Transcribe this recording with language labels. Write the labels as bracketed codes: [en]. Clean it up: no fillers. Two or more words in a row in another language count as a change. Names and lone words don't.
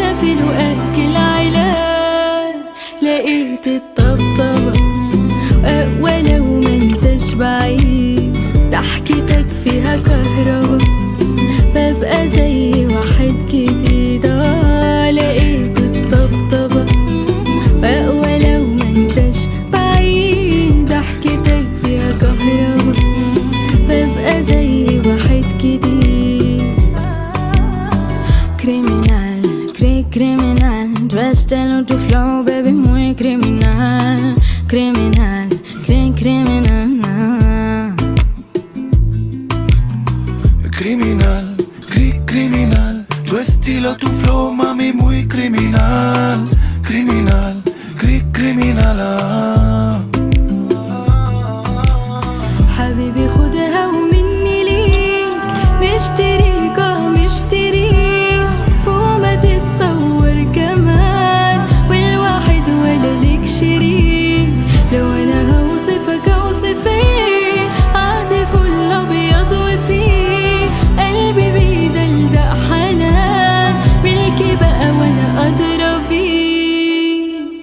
[ar] في لقاك العلاج لقيت الطبطبة ولو ما انتش بعيد ضحكتك فيها كهربا ببقى زي واحد جديد لقيت الطبطبة ولو ما انتش بعيد ضحكتك فيها كهربا ببقى زي واحد جديد [es] criminal criminal tu estilo tu flow baby muy criminal criminal criminal Criminal, criminal. Tu estilo, tu flow, mami, muy criminal. Criminal, criminal. [ar] حبيبي خدها ومني ليك مشتريك مشتريك فوق ما تتصور كمان والواحد ولا ليك شريك لو انا هوصفك اوصف ايه عقدي فل ابيض وفيه قلبي بيدلدق حنان ملكي بقى وانا ادرى بيه